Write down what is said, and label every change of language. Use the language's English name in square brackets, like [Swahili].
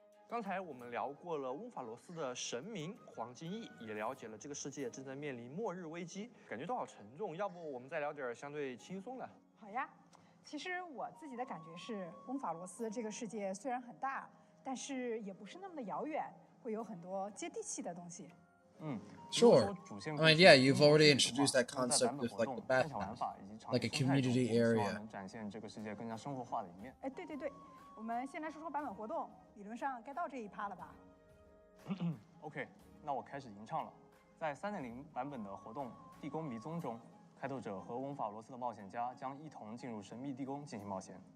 [Chinese] 刚才我们聊过了翁法罗斯的神明黄金翼，也了解了这个世界正在面临末日危机，感觉都好沉重。要不我们再聊点相对轻松的？好呀，其实我自己的感觉是，翁法罗斯这个世界虽然很大，但是也不是那么的遥远，会有很多接地气的东线。 [English] Sure. I mean, yeah, you've already introduced that concept with like the bathhouse, like a community area. [Chinese] 能展现这个世界更加生活化的一面。哎，对，我们先来说说版本活动，理论上该到这一趴了吧？ OK，那我开始吟唱了。在3.0版本的活动《地宫迷踪》中，开拓者和翁法罗斯的冒险家将一同进入神秘地宫进行冒险。